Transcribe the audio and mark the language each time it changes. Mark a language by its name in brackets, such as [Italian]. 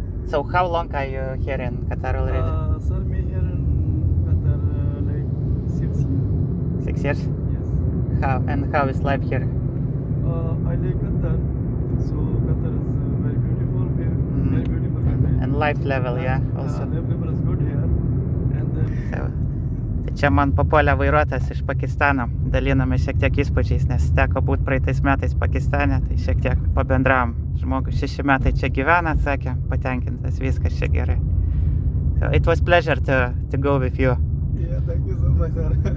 [English] So how long are you here in Qatar already? Sir, me here in Qatar like 6 years. 6 years? Yes. How is life here? I like Qatar. So Qatar is very beautiful. Very beautiful country. And life level, yeah, also. Everyone is good here. And [Lithuanian] Tai čia man papuolė vairuotojas iš Pakistano. Daliname šiek tiek įspūdžiais, nes teko būti praeitais metais Pakistane, tai šiek tiek pabendravom. Žmogus 6 metai čia gyvena, sakė, patenkintas, viskas čia gerai. [English] So it was pleasure to go with you. yeah, thank you so much sir.